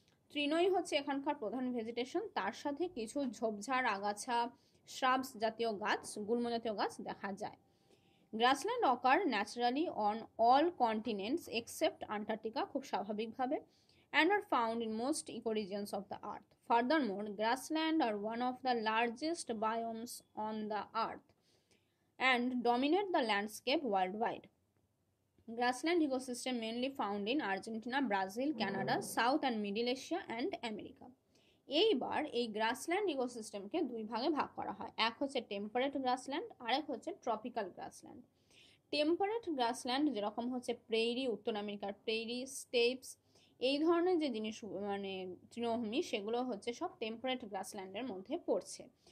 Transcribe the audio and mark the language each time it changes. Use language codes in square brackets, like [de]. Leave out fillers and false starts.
[bn] তৃণই হচ্ছে এখানকার প্রধান ভেজিটেশন, তার সাথে কিছু ঝোপঝাড়, আগাছা, শ্রাবস জাতীয় গাছ, গুল্ম জাতীয় গাছ দেখা যায়। [en] grassland occur naturally on all continents except Antarctica, [bn] খুব স্বাভাবিকভাবে, [en] and are found in most ecoregions of the earth. Furthermore, grassland are one of the largest biomes on the earth and dominate the landscape worldwide. Grassland ecosystem mainly found in Argentina, Brazil, Canada, South and Middle Asia and America. [bn] এইবার এই grassland ইকোসিস্টেমকে দুই ভাগে ভাগ করা হয়, এক হচ্ছে টেম্পারেট গ্রাসল্যান্ড আর এক হচ্ছে ট্রপিক্যাল গ্রাসল্যান্ড। টেম্পারেট গ্রাসল্যান্ড যেরকম হচ্ছে প্রেইরি, উত্তর আমেরিকার প্রেইরি, স্টেপস, এই ধরনের যে জিনিস মানে তৃণভূমি সেগুলো হচ্ছে সব টেম্পারেট গ্রাসল্যান্ডের মধ্যে পড়ছে।